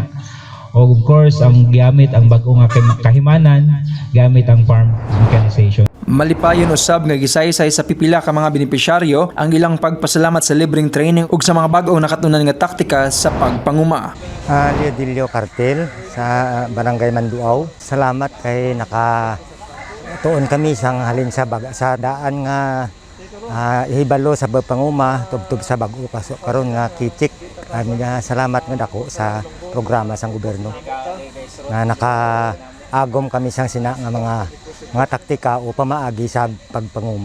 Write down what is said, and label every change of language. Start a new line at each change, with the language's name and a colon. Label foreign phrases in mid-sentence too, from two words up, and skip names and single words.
Cebuano: O of course, ang gamit ang bag-o nga kahimanan, gamit ang
English: farm mechanization.
Cebuano: Malipayon usab nga gisaysay sa pipila ka mga benepisyaryo ang ilang pagpasalamat sa libreng training ug sa mga bag-o nakatunan nga taktika sa pagpanguma. Leodilio Cartel sa Barangay Manduaw.
Hiligaynon: Salamat kay tuon kami sang halin sa sa daan nga ihibalo sa pagpanguma tubtub sa bag-o karon nga kitik. Salamat nga dako sa programa sang gobyerno na nakaagom kami sang sina nga mga taktika o pamaagi sa pagpanguma.